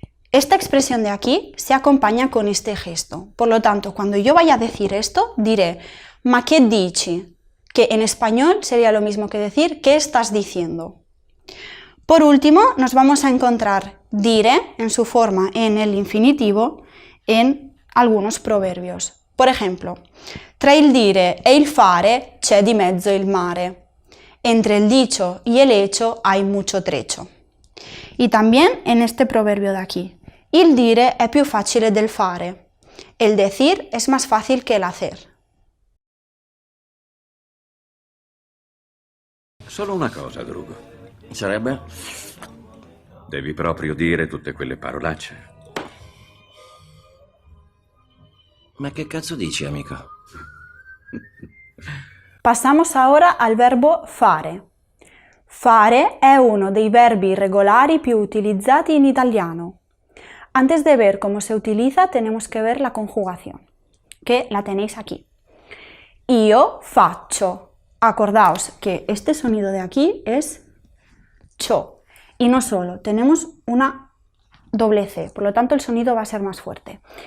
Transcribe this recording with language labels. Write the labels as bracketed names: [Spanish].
[Spanish] Esta expresión de aquí se acompaña con este gesto. Por lo tanto, cuando yo vaya a decir esto, diré, [Italian] ma che dici? [Spanish] Que en español sería lo mismo que decir, ¿qué estás diciendo? Por último, nos vamos a encontrar dire en su forma en el infinitivo en algunos proverbios. Por ejemplo, [Italian] tra il dire e il fare c'è di mezzo il mare. [Spanish] Entre el dicho y el hecho hay mucho trecho. Y también en este proverbio de aquí. [Italian] Il dire è più facile del fare. [Spanish] El decir es más fácil que el hacer. [Italian] Solo una cosa, Drugo. Sarebbe? Devi proprio dire tutte quelle parolacce. Ma che cazzo dici, amico? [Spanish] Pasamos ahora al verbo fare. [Italian] Fare è uno dei verbi irregolari più utilizzati in italiano. [Spanish] Antes de ver cómo se utiliza, tenemos que ver la conjugación, que la tenéis aquí. [Italian] Io faccio. [Spanish] Acordaos que este sonido de aquí es cho. Y no solo, tenemos una doble C, por lo tanto el sonido va a ser más fuerte.